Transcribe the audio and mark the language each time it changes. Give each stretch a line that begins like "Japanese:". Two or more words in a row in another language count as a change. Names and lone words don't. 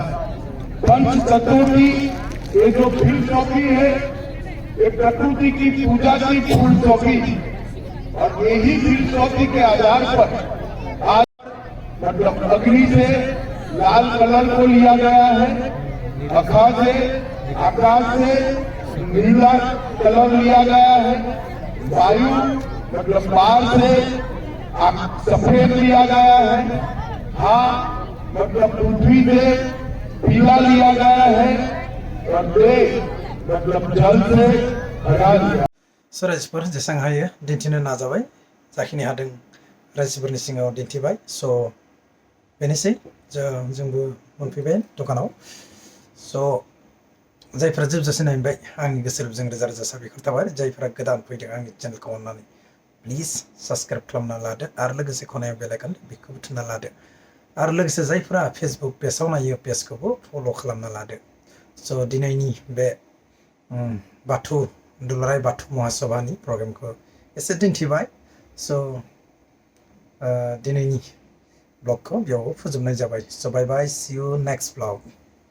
Hindi: पंच तत्वों की ये जो फिलसॉफी है, ये प्रकृति की पूजा की फिलसॉफी, और यही फिलसॉफी के आधार पर आज मतलब अग्नि से लाल कलर को लिया गया है, अखा से, आकाश से नीला कलर लिया गया है, वायु मतलब बाहर से सफेद लिया गया है, हाँ मतलब पृथ्वी से पीला लिया गया है, और देश मतलब जल से हरा लिया।
Bodo: सो रायजोफोर जेसां हायो दिन्थिनो नाजाबाय, जाखिनि हादों रायजोफोरनि सिगाङाव दिन्थिबाय। सो बेनोसै, जोंबो मोनफैबाय दखानाव। सो जायफोरा जोबजासे नायबाय, आंनि गोसो गोरबोजों रोजा रोजा साबायखर थाबाय। जायफोरा गोदान फैदों आंनि चेनेलखौ अननानै
English: please subscribe
Bodo: खालामना लादो आरो लोगोसे खनायाव
English: bell icon
Bodo: बेखौबो थुना लादो। आरो लोगोसे जायफोरा फेसबुक पेजाव नायो पेजखौबो फल' खालामना लादो। सो दिनैनि बे बाथौ दुलाराय बाथौ महासभानि प्रग्रामखौ एसे दिन्थिबाय। सो दिनैनि ब्लगखौ बेयाव फोजोबनाय जाबाय।
English: so bye bye, see you next blog.